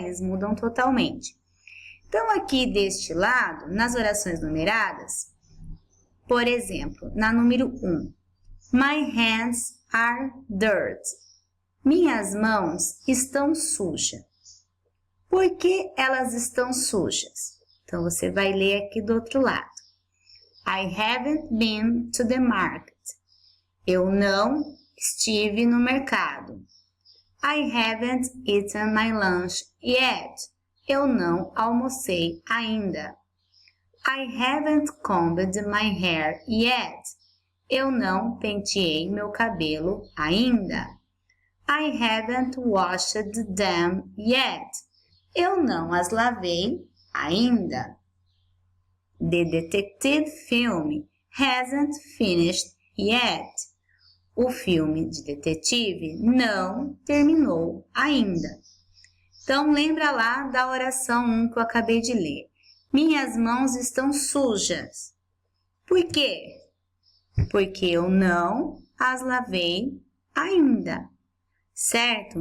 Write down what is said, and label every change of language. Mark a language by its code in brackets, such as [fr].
[pt] Eles mudam totalmente. Então, aqui deste lado, nas orações numeradas, por exemplo, na número 1, [en] My hands are dirt. [pt] Minhas mãos estão sujas. Por que elas estão sujas? Então, você vai ler aqui do outro lado. [en] I haven't been to the market. [pt] Eu não estive no mercado. [en] I haven't eaten my lunch yet. [pt] Eu não almocei ainda. [en] I haven't combed my hair yet. [pt] Eu não penteei meu cabelo ainda. [en] I haven't washed them yet. [pt] Eu não as lavei ainda. [en] The detective film hasn't finished yet. [pt] O filme de detetive não terminou ainda. Então, lembra lá da oração 1 que eu acabei de ler. Minhas mãos estão sujas. Por quê? Porque eu não as lavei ainda, certo?